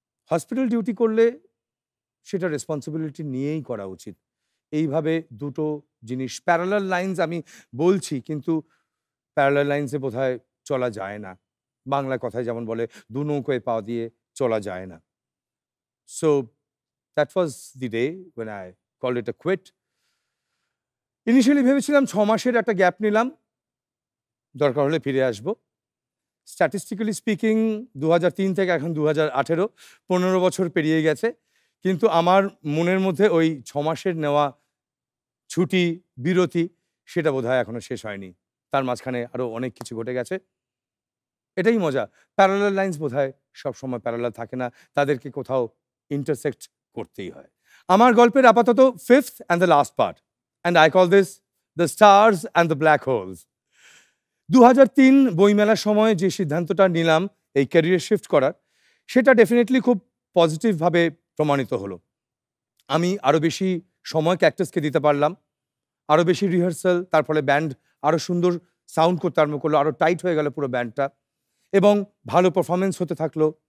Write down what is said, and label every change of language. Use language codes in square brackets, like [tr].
[bn] Hospital duty করলে সেটা responsibility নিয়েই করা উচিত। এইভাবে দুটো জিনিস প্যারালাল লাইনস আমি বলছি, কিন্তু প্যারালাল লাইনসে বোধহয় চলা যায় না। বাংলা কথায় যেমন বলে, দু নৌকোয় পা দিয়ে চলা যায় না। [en] So that was the day when I called it a quit. [bn] Initially ভেবেছিলাম 6 মাসের একটা গ্যাপ নিলাম, দরকার হলে ফিরে আসবো। স্ট্যাটিস্টিক্যালি স্পিকিং 2003 থেকে এখন 2018, 15 বছর পেরিয়ে গেছে। কিন্তু আমার মনের মধ্যে ওই 6 মাসের নেওয়া ছুটি, বিরতি, সেটা বোধহয় এখনো শেষ হয়নি। তার মাঝখানে আরো অনেক কিছু ঘটে গেছে। এটাই মজা। প্যারালাল লাইনস বোধহয় সবসময় প্যারালাল থাকে না। তাদেরকে কোথাও ইন্টারসেক্ট করতেই হয়। আমার গল্পের আপাতত [en] 5th and the last part, and I call this the stars and the black holes. [bn] 2003 বইমেলার সময় যে সিদ্ধান্তটা নিলাম এই ক্যারিয়ার শিফট করার, সেটা ডেফিনিটলি খুব পজিটিভভাবে প্রমাণিত হলো। আমি আরো বেশি সময় ক্যাকটাসকে দিতে পারলাম, আরো বেশি রিহার্সাল, তার ফলে ব্যান্ড আরো সুন্দর সাউন্ড করতে আরম্ভ করলো, আরো টাইট হয়ে গেল পুরো ব্যান্ডটা, এবং ভালো পারফরমেন্স হতে থাকলো।